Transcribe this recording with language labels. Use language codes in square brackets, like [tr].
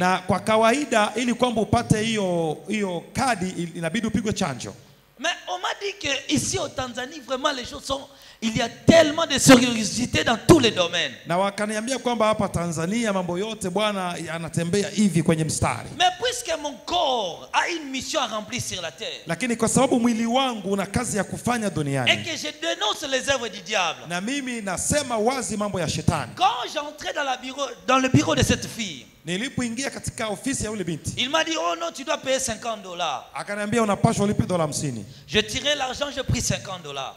[sw] Na kwa kawaida ili kwamba upate hiyo kadi inabidi upigwe chanjo. [fr] Mais on m'a dit que ici au Tanzanie, vraiment les choses sont, il y a tellement de sérieuxité dans tous les domaines. [sw] Na wakaniambia kwamba hapa Tanzania mambo yote bwana yanatembea hivi kwenye mstari. [fr] Mais puisque mon corps a une mission à remplir sur la terre. [sw] Lakini kwa sababu mwili wangu una kazi ya kufanya duniani. [fr] Et que je dénonce les œuvres du diable. [sw] Na mimi nasema wazi mambo ya shetani. [fr] Quand j'entrais dans le bureau de cette fille, [sw] nilipoingia katika ofisi ya yule binti, [fr] il m'a dit oh non, tu dois payer $50. [sw] Akaniambia unapaswa ulipe $50. [fr] Je tirais l'argent, j'ai pris $50.